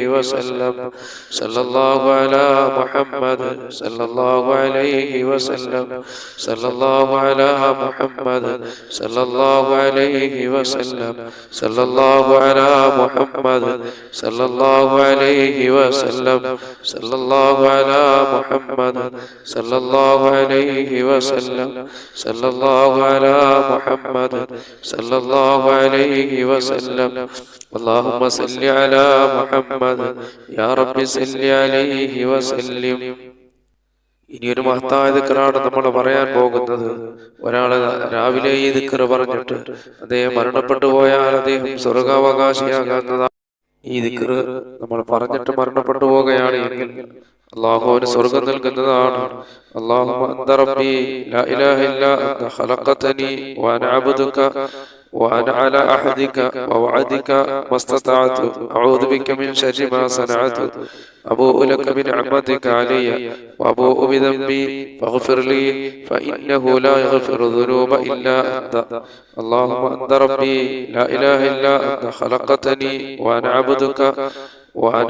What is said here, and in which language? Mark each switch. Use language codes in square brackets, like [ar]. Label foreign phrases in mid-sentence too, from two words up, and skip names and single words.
[ar] وسلم، صلى الله على محمد صلى الله عليه وسلم، صلى الله على محمد صلى الله عليه وسلم، صلى الله على محمد صلى الله عليه وسلم، صلى الله على محمد صلى الله عليه وسلم، صلى الله على محمد صلى الله عليه وسلم. اللهم صل على محمد يا رب صل عليه وسلم. [ml] ഇനിയൊരു മഹത്തായ ദിക്റാണ് നമ്മൾ പറയാൻ പോകുന്നത്. ഒരാള് രാവിലെ ഈ ദിക്ർ പറഞ്ഞിട്ട് അദ്ദേഹം മരണപ്പെട്ടു പോയാൽ അദ്ദേഹം സ്വർഗാവകാശിയാകുന്നതാണ്. ഈ ദിക്ർ നമ്മൾ പറഞ്ഞിട്ട് മരണപ്പെട്ടു പോകുകയാണ് എങ്കിൽ അല്ലാഹു അവന് സ്വർഗം നൽകുന്നതാണ്. [ar] اللهم أنت ربي لا إله إلا أنت خلقتني وأنا عبدك وأنا على عهدك ووعدك ما استطعت أعوذ بك من شر ما صنعت أبوء لك بنعمتك علي وأبوء بذنبي فاغفر لي فإنه لا يغفر الذنوب إلا أنت اللهم أنت ربي لا إله إلا أنت خلقتني وأنا عبدك وأنا